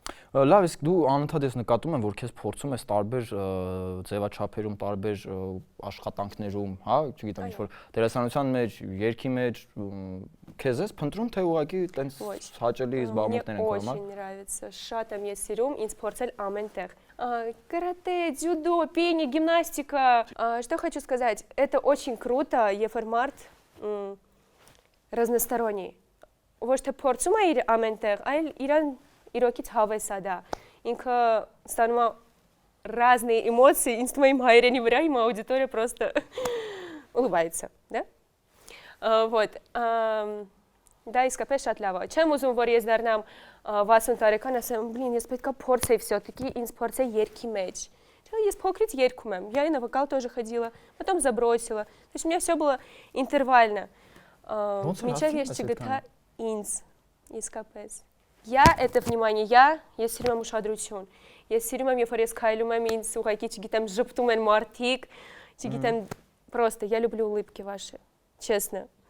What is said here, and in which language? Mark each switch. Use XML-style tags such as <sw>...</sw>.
<hy>Լավ, իսկ դու անընդհատ ես նկատում եմ, որ քեզ փորձում ես տարբեր ձևաչափերում, տարբեր աշխատանքներում, հա, չգիտեմ, ինչ-որ դերասանության մեջ, երգի մեջ, քեզ ես փնտրում, թե ուղղակի տենց հաճելի զբաղմունքներ են կողմալ։</hy> <ru>Очень нравится,</ru> <hy>շատ եմ ես սիրում, ինձ փորձել ամեն տեղ։</hy> <ru>Карате, дзюдо, пение, гимнастика. Что хочу сказать, это очень круто, Ефермарт разносторонний.</ru> <hy>Ոչ թե փորձում է իր ամեն տեղ, այլ իրան իրոքից հավես է դա։ Ինքը ստանում է</hy> <ru>разные эмоции,</ru> <hy>ինձ թվում է իմ հայրենի վրա իմ</hy> <ru>аудитория просто улыбается, да? Вот.</ru> <hy>Да, իսկապես շատ լավ է։ Չեմ ուզում, որ ես դառնամ 60 տարեկան, ասեմ, блин, ես պետք է փորձեի всё-таки, ինձ փորձեի երգի մեջ։ Ես փոքրից երգում եմ,</hy> <ru>я и на вокал тоже ходила, потом забросила. То есть у меня всё было интервально.</ru> <hy>Մինչև ես չգտա ինձ, իսկապես։</hy> <ru>Я это внимание,</ru> <hy>ես սիրում եմ ուշադրություն։ Ես սիրում եմ, երբ որ ես քայլում եմ, ինձ ուղղակի չգիտեմ, ժպտում են մարդիկ, չգիտեմ,</hy> <ru>просто я люблю улыбки ваши, честно.</ru>